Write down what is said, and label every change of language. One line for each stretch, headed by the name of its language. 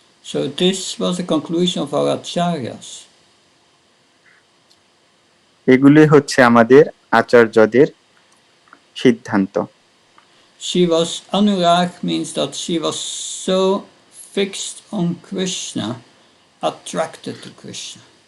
English: So this was the conclusion of our acharyas.
Bangla: এগুলি হচ্ছে আমাদের আচার্যদের সিদ্ধান্ত।
English: She was Anurag means that she was so fixed on Krishna, attracted to Krishna.